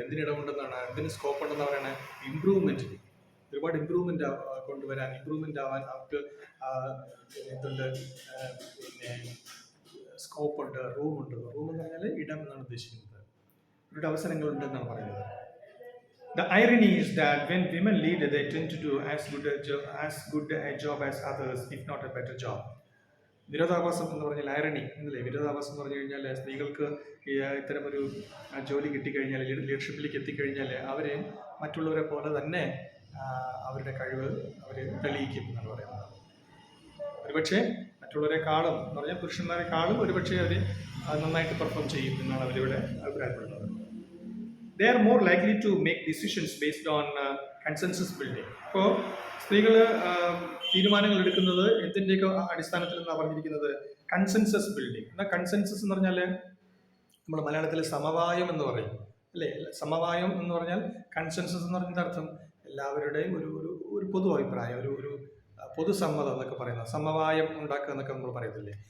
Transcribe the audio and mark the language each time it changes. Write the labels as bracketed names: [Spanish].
[Malayalam] എന്തിന് സ്കോപ്പ് ഉണ്ടെന്ന് പറയുന്നത്? ഇംപ്രൂവ്മെന്റ്, ഒരുപാട് ഇംപ്രൂവ്മെന്റ് കൊണ്ടുവരാൻ, ഇംപ്രൂവ്മെന്റ് ആവാൻ അവർക്ക് എന്തുണ്ട്, പിന്നെ സ്കോപ്പ് ഉണ്ട്, റൂം എന്ന് പറഞ്ഞാൽ ഇടം എന്നാണ് ഉദ്ദേശിക്കുന്നത്. ഒരുപാട് അവസരങ്ങളുണ്ട് എന്നാണ് പറയുന്നത്. [English] The irony is that when women lead, they tend to do as good a job as others, if not a better job. [Malayalam] വിരോധാഭാസം എന്ന് പറഞ്ഞാൽ ഐറണി എന്നല്ലേ. വിരോധാഭാസം എന്ന് പറഞ്ഞു കഴിഞ്ഞാൽ സ്ത്രീകൾക്ക് ഇത്തരമൊരു ജോലി കിട്ടിക്കഴിഞ്ഞാൽ, ലീഡർഷിപ്പിലേക്ക് എത്തിക്കഴിഞ്ഞാൽ അവരെ മറ്റുള്ളവരെ പോലെ തന്നെ അവരുടെ കഴിവ് അവർ തെളിയിക്കും എന്നാണ് പറയുന്നത്. ഒരുപക്ഷെ മറ്റുള്ളവരെക്കാളും എന്ന് പറഞ്ഞാൽ പുരുഷന്മാരെക്കാളും ഒരുപക്ഷെ അവർ നന്നായിട്ട് പെർഫോം ചെയ്യും എന്നാണ് അവരിവിടെ അഭിപ്രായപ്പെടുന്നത്. [English] They are more likely to make decisions based on consensus building. [Malayalam] അപ്പോൾ സ്ത്രീകൾ തീരുമാനങ്ങൾ എടുക്കുന്നത് എന്തിൻ്റെയൊക്കെ അടിസ്ഥാനത്തിൽ എന്നാണ് പറഞ്ഞിരിക്കുന്നത്? Consensus building. എന്നാൽ കൺസെൻസസ് എന്ന് പറഞ്ഞാൽ നമ്മൾ മലയാളത്തിൽ സമവായം എന്ന് പറയും. അല്ലേ? സമവായം എന്ന് പറഞ്ഞാൽ കൺസെൻസസ് എന്ന് പറഞ്ഞതിന്റെ അർത്ഥം എല്ലാവരുടെയും ഒരു ഒരു ഒരു പൊതു അഭിപ്രായം, ഒരു ഒരു പൊതുസമ്മതം എന്നൊക്കെ പറയുന്നത്, സമവായം ഉണ്ടാക്കുക എന്നൊക്കെ നമ്മൾ പറയത്തില്ലേ.